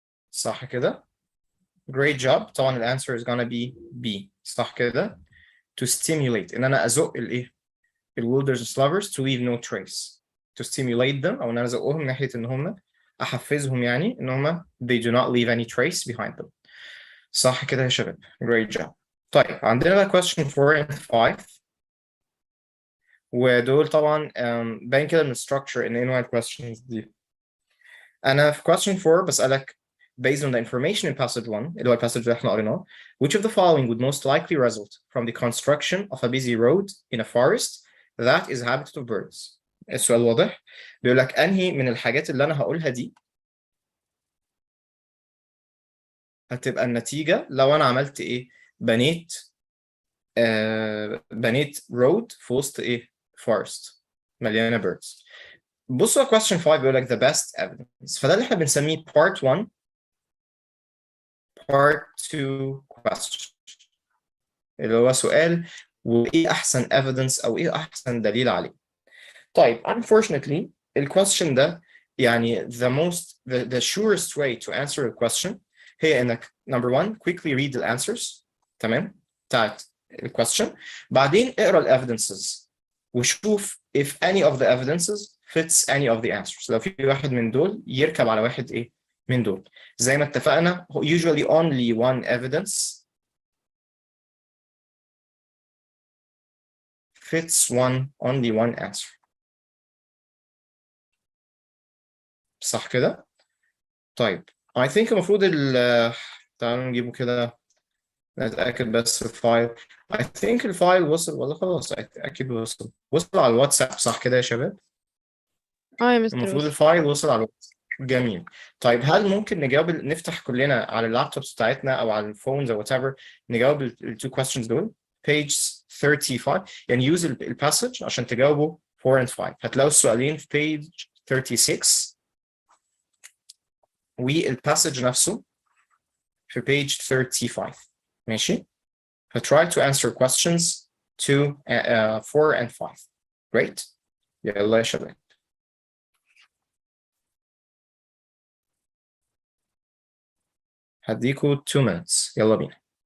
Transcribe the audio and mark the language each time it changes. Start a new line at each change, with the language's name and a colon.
Arabic: صح كده؟
English: Great job.
Arabic: طبعا ال
English: answer is gonna be B.
Arabic: صح كده؟
English: To stimulate
Arabic: ان انا ازق الايه؟ ال
English: wilderness lovers to leave no trace. To stimulate them
Arabic: او ان انا ازقهم ناحية ان هم احفزهم يعني ان هم
English: they do not leave any trace behind them.
Arabic: صح كده يا شباب؟
English: Great job.
Arabic: طيب عندنا بقى question 4 and 5 ودول طبعا باين كده من structure ان ايه نوع ال questions دي. أنا في
English: question 4 بسألك based on the information in passage 1
Arabic: اللي هو
English: passage
Arabic: اللي احنا قريناه
English: which of the following would most likely result from the construction of a busy road in a forest that is habitat of birds.
Arabic: السؤال واضح؟ بيقول لك أنهي من الحاجات اللي أنا هقولها دي هتبقى النتيجة لو أنا عملت إيه؟ بنيت road في وسط إيه؟ forest مليانة birds. بصوا على question 5 بيقول لك
English: the best evidence،
Arabic: فده اللي احنا بنسميه part 1 part 2 question اللي هو سؤال وايه احسن evidence او ايه احسن دليل عليه.
English: طيب unfortunately
Arabic: ال question ده يعني
English: the surest way to answer a question
Arabic: هي انك
English: number 1 quickly read the answers
Arabic: تمام بتاعت ال question، بعدين اقرا ال
English: evidences
Arabic: وشوف
English: if any of the evidences fits any of the answers.
Arabic: لو في واحد من دول يركب على واحد ايه من دول. زي ما اتفقنا
English: usually only one evidence fits only one answer.
Arabic: صح كده؟ طيب
English: I think
Arabic: المفروض تعالوا نجيبه كده نتأكد بس الفايل.
English: I think
Arabic: الفايل وصل ولا خلاص؟ أكيد وصل على الواتساب صح كده يا شباب؟ يا مستر المفروض وصل. الفايل وصل على الواتساب. جميل. طيب هل ممكن نجاوب نفتح كلنا على اللابتوبس بتاعتنا او على الفونز او whatever نجاوب التو questions دول page 35 يعني use الباسج عشان تجاوبوا
English: 4 and 5.
Arabic: هتلاقوا السؤالين في page 36 والباسج نفسه في page 35 ماشي.
English: try to answer questions 2 4 and 5. Great.
Arabic: يلا يا شباب. هديكوا
English: 2 minutes.
Arabic: يلا بينا.